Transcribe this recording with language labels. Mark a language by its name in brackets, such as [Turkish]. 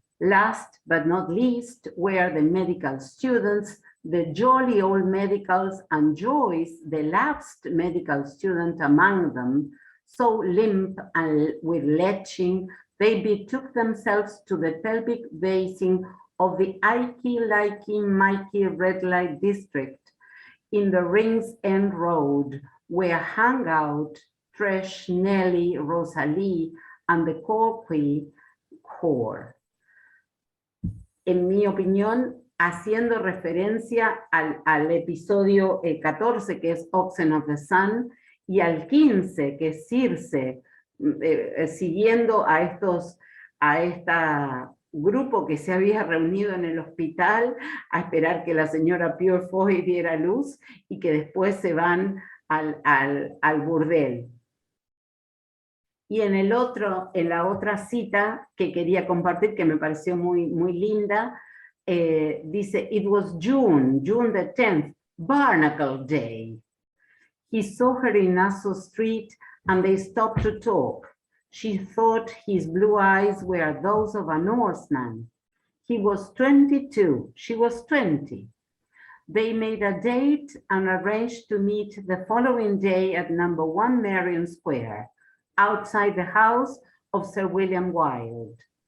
[English] Last but not least were the medical students, the jolly old medicals, and Joyce, the lapsed medical student among them, so limp and with leching, they betook themselves to the pelvic basin of the Ikey, Likey, Mikey red light district in the Rings End Road, where hung out Tresh, Nellie, Rosalie, and the Corky Core. [Spanish] En mi opinión, haciendo referencia al episodio 14, que es Oxen of the Sun, y al 15, que es Circe, siguiendo a este grupo que se había reunido en el hospital a esperar que la señora Purefoy diera luz, y que después se van al burdel. Y en la otra cita que quería compartir, que me pareció muy linda, dice, [English] it was June the 10th, Barnacle Day. He saw her in Nassau Street and they stopped to talk. She thought his blue eyes were those of a Norseman. He was 22, she was 20. They made a date and arranged to meet the following day at number 1 Marion Square, outside the house of Sir William Wilde.